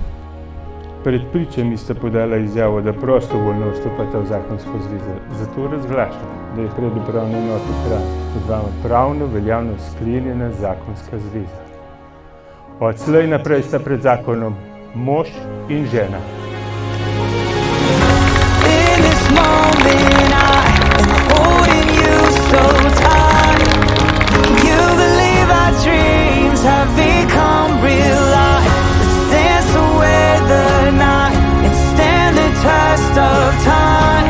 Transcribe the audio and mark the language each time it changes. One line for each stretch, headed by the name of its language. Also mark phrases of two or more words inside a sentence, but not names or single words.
Slovenian: Pred pričami sta podala izjavo, da prostovoljno vstopata v zakonsko zvezo. Zato razglašam, da je pred upravno enoto Kranj med vama pravno veljavno sklenjena zakonska zveza. Odslej naprej sta pred zakonom mož in žena.
English: In this moment I am holding you so tight. You believe our dreams have become real life. Let's dance away the night and stand the test of time.